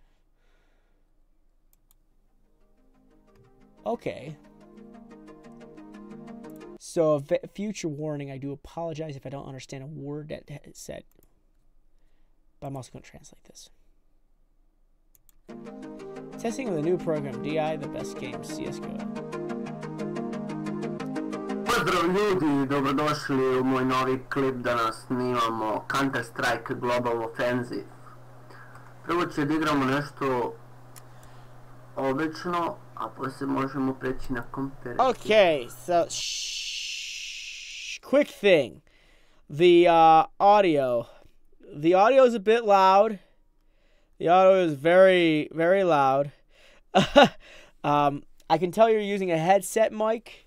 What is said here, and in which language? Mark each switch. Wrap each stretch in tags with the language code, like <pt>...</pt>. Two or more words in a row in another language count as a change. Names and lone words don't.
<en>Okay. So, future warning, I do apologize if I don't understand a word that is said. But I'm also going to translate this. Testing of the new program, DI, the best game, CSGO.</en> <bs>Pozdrav ljudi, dobrodošli u moj novi klip. Danas snimamo Counter-Strike Global Offensive. Prvo će da igramo nešto obično, a poslije možemo preći na competitive.</bs> <en>Okay, so quick thing. The audio. The audio is a bit loud. The audio is very, very loud. I can tell you're using a headset mic.</en>